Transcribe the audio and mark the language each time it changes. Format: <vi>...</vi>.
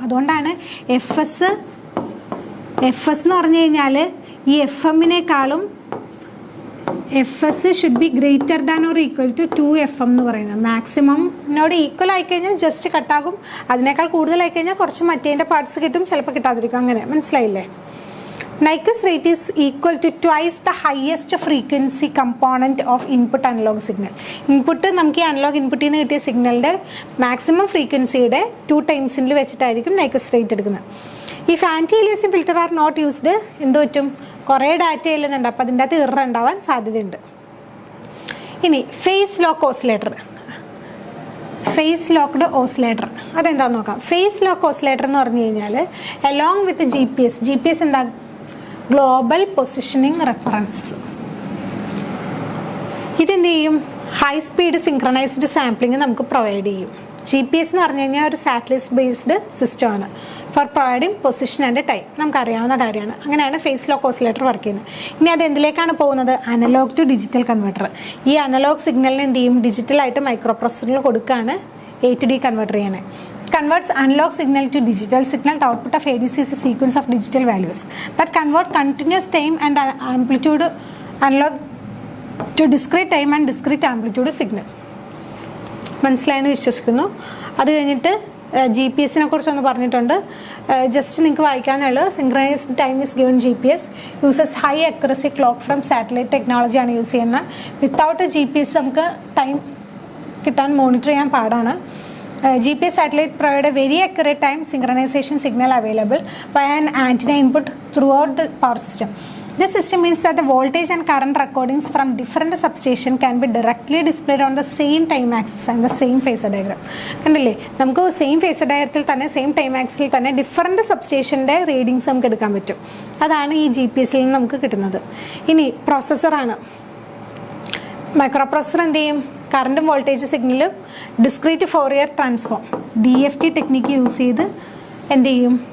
<ml>അതുകൊണ്ടാണ് FS എന്ന് പറഞ്ഞു കഴിഞ്ഞാൽ ഈ FMനേക്കാളും FS</ml> <en>should be greater than or equal to 2FM</en> <ml>എന്ന് പറയുന്നത്. മാക്സിമംനോട് ഈക്വൽ ആയിക്കഴിഞ്ഞാൽ ജസ്റ്റ് കട്ടാകും. അതിനേക്കാൾ കൂടുതലായി കഴിഞ്ഞാൽ കുറച്ച് മറ്റേതിൻ്റെ പാർട്സ് കിട്ടും, ചിലപ്പോൾ കിട്ടാതിരിക്കും. അങ്ങനെ മനസ്സിലായില്ലേ?</ml> <en>Nyquist rate is equal to twice the highest frequency component of input analog signal.</en> <ml>Input നമുക്ക് ഈ അനലോഗ് ഇൻപുട്ടിൽ നിന്ന് കിട്ടിയ സിഗ്നലിൻ്റെ മാക്സിമം ഫ്രീക്വൻസിയുടെ 2 times വെച്ചിട്ടായിരിക്കും Nyquist rate എടുക്കുന്നത്.</ml> <en>if anti aliasing filter are not used</en> <ml>എന്ത് പറ്റും? കുറേ ഡാറ്റ ചെല്ലുന്നുണ്ട്, അപ്പോൾ അതിൻ്റെ അകത്ത് എറർ ഉണ്ടാവാൻ സാധ്യതയുണ്ട്. ഇനി face lock oscillator. Face locked oscillator അതെന്താണെന്ന് നോക്കാം. ഫേസ് ലോക്ക് ഓസിലേറ്റർ എന്ന് പറഞ്ഞു കഴിഞ്ഞാൽ അലോങ് വിത്ത് GPS എന്താ? Global positioning reference. ഇതെന്ത് ചെയ്യും? ഹൈ സ്പീഡ് സിങ്ക്രണൈസ്ഡ് സാമ്പിളിങ് നമുക്ക് പ്രൊവൈഡ് ചെയ്യും. GPS എന്ന് പറഞ്ഞു കഴിഞ്ഞാൽ ഒരു സാറ്റലൈറ്റ് ബേസ്ഡ് സിസ്റ്റമാണ്</ml> <en>For providing position and time.</en> <ml>നമുക്കറിയാവുന്ന കാര്യമാണ്. അങ്ങനെയാണ് ഫേസ് ലോക്ക് ഓസിലേറ്റർ വർക്ക് ചെയ്യുന്നത്. ഇനി അത് എന്തിലേക്കാണ് പോകുന്നത്? Analogue to digital converter. ഈ അനലോഗ് സിഗ്നലിന് എന്ത് ചെയ്യും? ഡിജിറ്റലായിട്ട് മൈക്രോ പ്രൊസസറിൽ കൊടുക്കുകയാണ് A to D കൺവെർട്ടർ ചെയ്യണേ.</ml> <en>Converts analog signal to digital signal. The output of ADC is a sequence of digital values that convert continuous time and amplitude analog to discrete time and discrete amplitude signal.</en> <ml>മനസ്സിലായെന്ന് വിശ്വസിക്കുന്നു. അത് കഴിഞ്ഞിട്ട് GPS-നെ കുറിച്ചൊന്ന് പറഞ്ഞിട്ടുണ്ട്. Just നിങ്ങൾക്ക് വായിക്കാനുള്ളൂ.</ml> <en>synchronised time is given GPS uses high accuracy clock from satellite</en> <ml>ടെക്നോളജിയാണ് use ചെയ്യുന്നത്. Without GPS നമുക്ക് time കിട്ടാൻ മോണിറ്റർ ചെയ്യാൻ പാടാണ്.</ml> <en>GPS satellite provide a very accurate time synchronization signal available by an antenna input throughout the power system. This system means that the voltage and current recordings from different substation can be directly displayed on the same time axis and the same phasor diagram.</en> <ml>കണ്ടില്ലേ, നമുക്ക് same phasor ഡയഗ്രത്തിൽ തന്നെ same time axle തന്നെ different സബ്സ്റ്റേഷൻ്റെ readings നമുക്ക് എടുക്കാൻ പറ്റും. അതാണ് ഈ GPS-ൽ നിന്ന് നമുക്ക് കിട്ടുന്നത്. ഇനി പ്രോസസ്സറാണ്. മൈക്രോ പ്രൊസസർ എന്ത് ചെയ്യും? കറണ്ടും വോൾട്ടേജ് സിഗ്നലും discrete Fourier transform DFT technique use ചെയ്ത് എന്ത് ചെയ്യും?</ml>